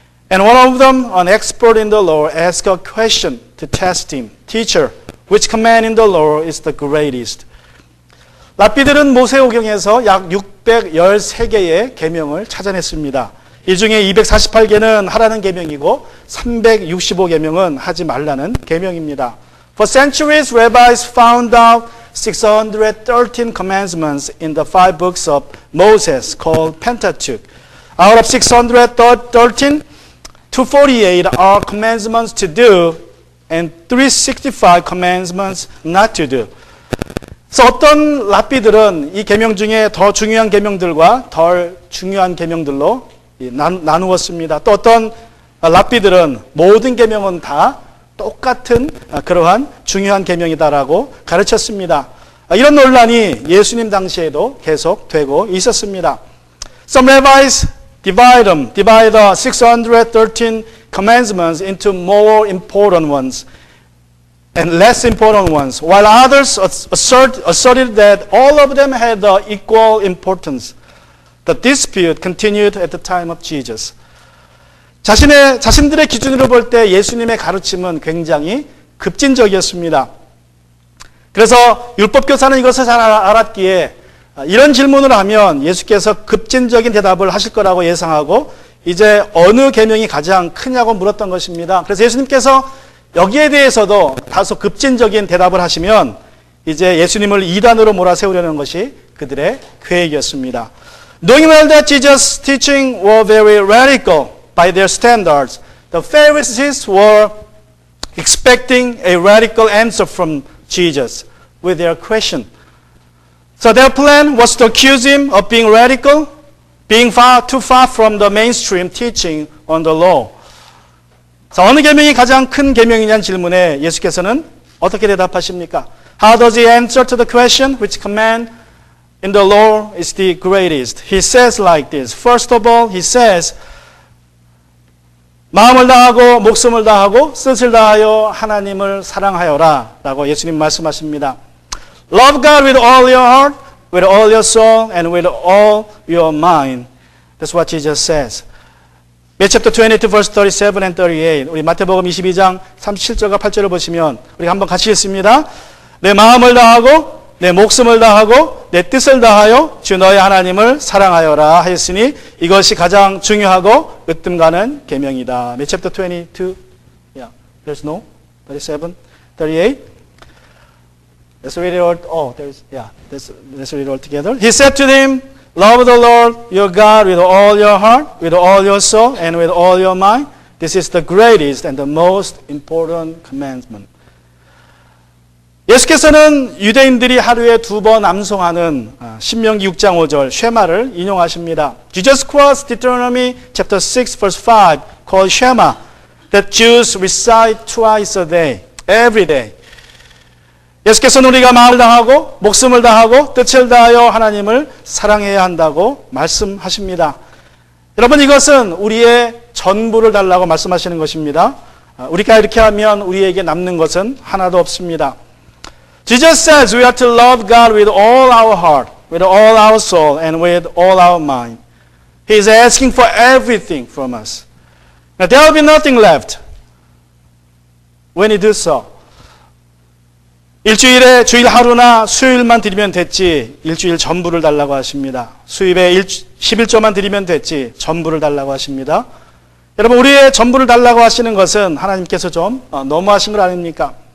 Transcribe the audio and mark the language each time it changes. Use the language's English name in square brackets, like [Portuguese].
[English] And one of them, an expert in the law, asked a question to test him. Teacher, which command in the law is the greatest? [Korean] 랍비들은 모세오경에서 약 613개의 계명을 찾아냈습니다. 이 중에 248개는 하라는 계명이고 365계명은 하지 말라는 계명입니다. [English] For centuries, rabbis found out 613 commandments in the 5 books of Moses called Pentateuch. Out of 613, 248 are commandments to do and 365 commandments not to do. [Korean] 그래서 어떤 랍비들은 이 계명 중에 더 중요한 계명들과 덜 중요한 계명들로 나누었습니다. 또 어떤 랍비들은 모든 계명은 다 똑같은 그러한 중요한 계명이다라고 가르쳤습니다. 이런 논란이 예수님 당시에도 계속되고 있었습니다. [English] Some rabbis divide the 613 commandments into more important ones and less important ones, while others asserted that all of them had equal importance. The dispute continued at the time of Jesus. [Korean] 자신들의 기준으로 볼 때 예수님의 가르침은 굉장히 급진적이었습니다. 그래서 율법교사는 이것을 잘 알았기에 이런 질문을 하면 예수께서 급진적인 대답을 하실 거라고 예상하고 이제 어느 계명이 가장 크냐고 물었던 것입니다. 그래서 예수님께서 여기에 대해서도 다소 급진적인 대답을 하시면 이제 예수님을 이단으로 몰아세우려는 것이 그들의 계획이었습니다. [English] Knowing well that Jesus' teaching were very radical by their standards, the Pharisees were expecting a radical answer from Jesus with their question. So their plan was to accuse him of being radical, being too far from the mainstream teaching on the law. [Korean] 자, 어느 계명이 가장 큰 계명이냐는 질문에 예수께서는 어떻게 대답하십니까? [English] How does he answer to the question which command in the law is the greatest? He says like this. First of all, he says, [Korean] 마음을 다하고 목숨을 다하고 뜻을 다하여 하나님을 사랑하여라 라고 예수님 말씀하십니다. [English] Love God with all your heart, with all your soul, and with all your mind. That's what Jesus says. Matthew chapter 22, verse 37 and 38. [Korean] 우리 마태복음 22장 37절과 8절을 보시면 우리 한번 같이 읽습니다. 내 마음을 다하고 내 목숨을 다하고 내 뜻을 다하여 주 너의 하나님을 사랑하여라 하였으니 이것이 가장 중요하고 으뜸 가는 계명이다. [English] Matthew chapter 22. Yeah. There's no 37, 38. Let's read it all. Oh, there's yeah. Let's read it all together. He said to them, love the Lord your God with all your heart, with all your soul, and with all your mind. This is the greatest and the most important commandment. [Korean] 예수께서는 유대인들이 하루에 2번 암송하는 신명기 6장 5절 쉐마를 인용하십니다. [English] Jesus quotes Deuteronomy chapter 6 verse 5 called Shema that Jews recite twice a day, every day. [Korean] 예수께서는 우리가 마음을 다하고 목숨을 다하고 뜻을 다하여 하나님을 사랑해야 한다고 말씀하십니다. 여러분 이것은 우리의 전부를 달라고 말씀하시는 것입니다. 우리가 이렇게 하면 우리에게 남는 것은 하나도 없습니다. [English] Jesus says we are to love God with all our heart, with all our soul, and with all our mind. He is asking for everything from us. Now, there will be nothing left when He does so. [Korean] 일주일에 주일 하루나 수요일만 드리면 됐지 일주일 전부를 달라고 하십니다. 수입에 11조만 드리면 됐지 전부를 달라고 하십니다. 여러분 우리의 전부를 달라고 하시는 것은 하나님께서 좀 너무하신 것 아닙니까?